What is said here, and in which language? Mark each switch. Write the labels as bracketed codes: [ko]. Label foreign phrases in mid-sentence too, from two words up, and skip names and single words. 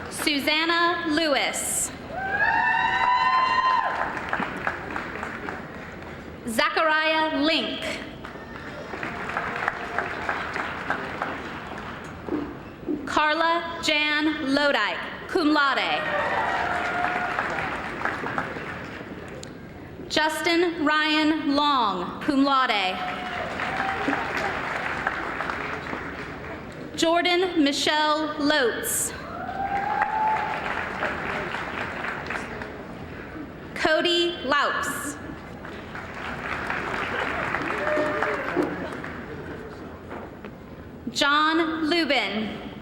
[en] Susanna Lewis. Zachariah Link. Carla Jan Lodike, [la] cum laude. [en] Justin Ryan Long, [la] cum laude. [en] Jordan Michelle Lotz. Cody Laus. John Lubin.